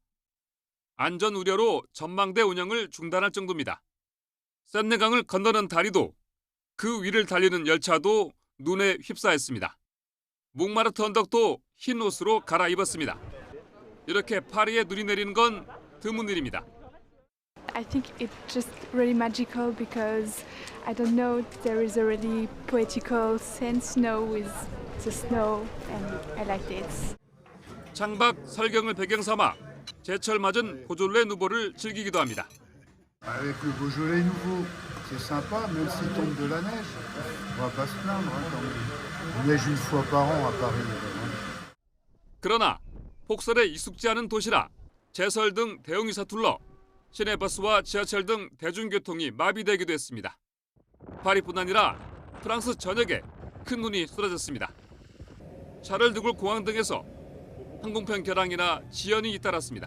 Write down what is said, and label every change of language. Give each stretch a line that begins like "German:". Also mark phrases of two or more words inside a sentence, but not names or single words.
Korean: 안전 우려로 전망대 운영을 중단할 정도입니다. 샌네강을 건너는 다리도 그 위를 달리는 열차도 눈에 휩싸였습니다. 몽마르트 언덕도 흰 옷으로 갈아입었습니다. 이렇게 파리에 눈이 내리는 건 드문 일입니다.
English: I think it's just really magical because I don't know, there is a really poetical sense now with the snow and I like it.
Korean: 창밖 설경을 배경 삼아 제철 맞은 보졸레 누보를 즐기기도 합니다.
French: Avec le Beaujolais nouveau, c'est sympa, même s'il tombe de la neige. On va pas se plaindre quand même. Il neige une fois par an à Paris.
Korean: 그러나 폭설에 익숙지 않은 도시라 제설 등 대응이 서툴러 시내버스와 지하철 등 대중교통이 마비되기도 했습니다. 파리뿐 아니라 프랑스 전역에 큰 눈이 쏟아졌습니다. 샤를 드골 공항 등에서 항공편 결항이나 지연이 잇따랐습니다.